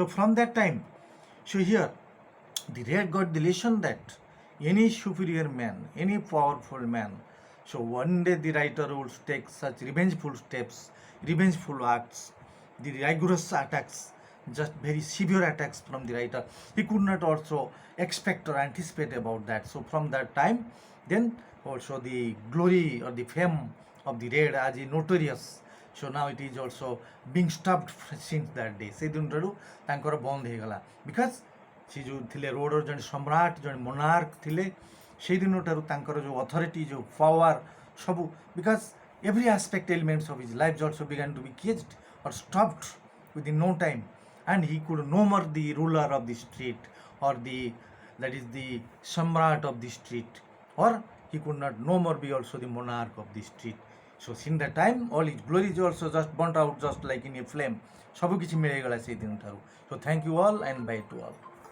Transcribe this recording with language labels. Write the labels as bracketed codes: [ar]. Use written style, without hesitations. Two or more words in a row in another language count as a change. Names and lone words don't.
[en] from that time so here the red got the lesson that any superior man any powerful man so one day the writer would take such revengeful steps revengeful acts the rigorous attacks just very severe attacks from the writer he could not also expect or anticipate about that so from that time then also the glory or the fame of the red as a notorious so now it is also being stopped since that day [or] ସେ ଦିନଠାରୁ ତାଙ୍କର ବନ୍ଦ ହେଇଗଲା ବିକଜ ସେ ଯେଉଁ ଥିଲେ ରୋଡ଼ର ଜଣେ ସମ୍ରାଟ ଜଣେ ମୋନାର୍କ ଥିଲେ ସେଇ ଦିନଠାରୁ ତାଙ୍କର ଯେଉଁ ଅଥରିଟି ଯେଉଁ ପାୱାର ସବୁ [en] because every aspect elements of his life also began to be caged or stopped within no time and he could no more the ruler of the street or the that is the samrat of the street or he could not no more be also the monarch of the street so since that time all his glory is also just burnt out just like in a flame [or] ସବୁ କିଛି ମିଳିଗଲା ସେଇ ଦିନଠାରୁ [en] so thank you all and bye to all